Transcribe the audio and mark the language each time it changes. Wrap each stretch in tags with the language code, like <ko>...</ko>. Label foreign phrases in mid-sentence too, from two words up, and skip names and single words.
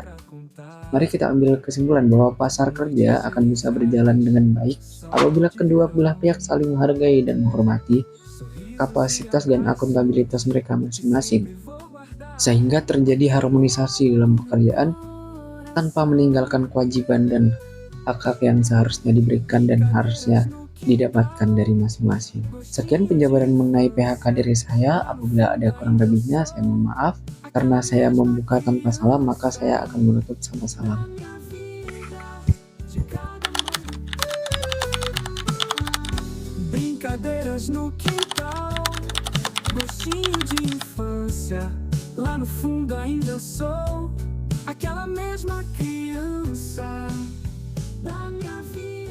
<id>Mari kita ambil kesimpulan bahwa pasar kerja akan bisa berjalan dengan baik apabila kedua belah pihak saling menghargai dan menghormati kapasitas dan akuntabilitas mereka masing-masing, sehingga terjadi harmonisasi dalam pekerjaan tanpa meninggalkan kewajiban dan hak-hak yang seharusnya diberikan dan harusnya didapatkan dari masing-masing. Sekian penjabaran mengenai PHK dari saya. Apabila ada kurang lebihnya, saya mohon maaf. Karena saya membuka tanpa salam, maka saya akan menutup sama salam.</id> <pt>Brincadeiras no quintal, gostinho de infância. Lá no fundo ainda sou aquela mesma criança da minha vida.</pt>